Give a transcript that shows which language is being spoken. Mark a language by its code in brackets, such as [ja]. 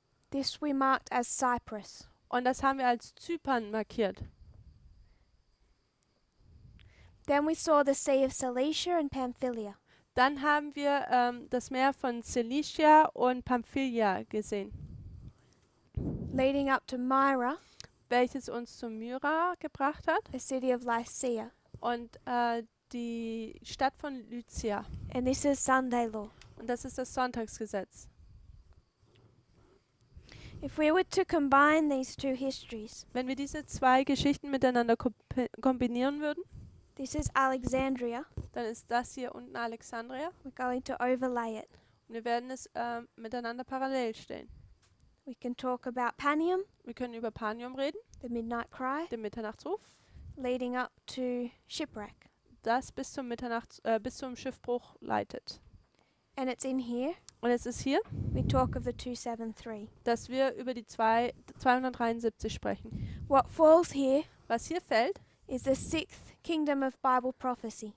[en] This we marked as Cyprus. [de] und das haben wir als Zypern markiert. [en] Then we saw the Sea of Cilicia and Pamphylia. [de] Dann haben wir das Meer von Cilicia und Pamphylia gesehen, [en] Leading up to Myra, [de] welches uns zu Myra gebracht hat [en] the city of Lycia. [de] und die Stadt von Lycia. [en] And this is Sunday law. [de] Und das ist das Sonntagsgesetz. [en] If we were to combine these two histories, [de] Wenn wir diese 2 Geschichten miteinander kombinieren würden, [en] this is Alexandria. [de] dann ist das hier unten Alexandria [en] We're going to overlay it. [de] und wir werden es miteinander parallel stellen. [en] We can talk about Panium, [de] Wir können über Panium reden, [en] the midnight cry, [de] den Mitternachtsruf, [en] leading up to shipwreck. [de] das bis zum Schiffbruch leitet. [en] And it's in here [de] Und es ist hier, [en] we talk of the 273. [de] dass wir über die 273 sprechen. [en] What falls here [de] Was hier fällt, [en] is the 6th kingdom of Bible prophecy.